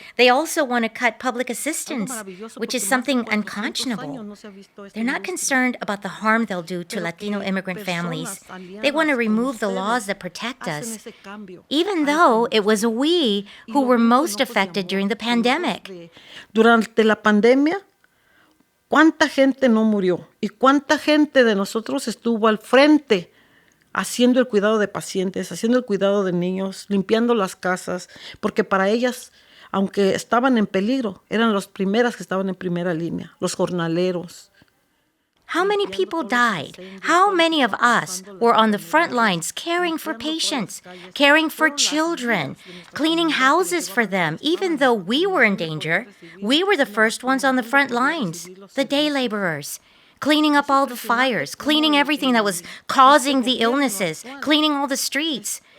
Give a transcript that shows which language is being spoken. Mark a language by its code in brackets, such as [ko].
[en] They also want to cut public assistance, which is something unconscionable. They're not concerned about the harm they'll do to Latino immigrant families. They want to remove the laws that protect us, even though it was we who were most affected during the pandemic. [es] Durante la pandemia, ¿cuánta gente no murió? ¿Y cuánta gente de nosotros estuvo al frente haciendo el cuidado de pacientes, haciendo el cuidado de niños, limpiando las casas? Porque para ellas, aunque estaban en peligro, eran las primeras que estaban en primera línea, los jornaleros. [en] How many people died? How many of us were on the front lines caring for patients, caring for children, cleaning houses for them? Even though we were in danger, we were the first ones on the front lines, the day laborers, cleaning up all the fires, cleaning everything that was causing the illnesses, cleaning all the streets.